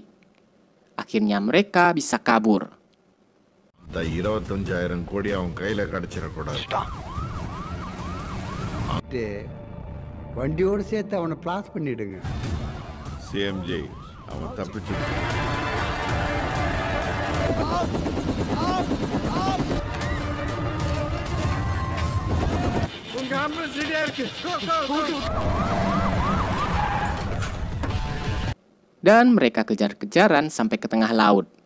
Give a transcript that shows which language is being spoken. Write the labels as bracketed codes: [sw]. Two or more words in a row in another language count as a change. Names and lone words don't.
[id] Akhirnya mereka bisa kabur. [ta] வண்டியோடு சேர்த்து அவனை பிளாஸ் பண்ணிடுங்க. CMJ, அவன் தப்பிச்சு. உங்க ஆம்புலன்ஸ் ரெடியா இருக்கு. [id] Dan mereka kejar-kejaran sampai ke tengah laut.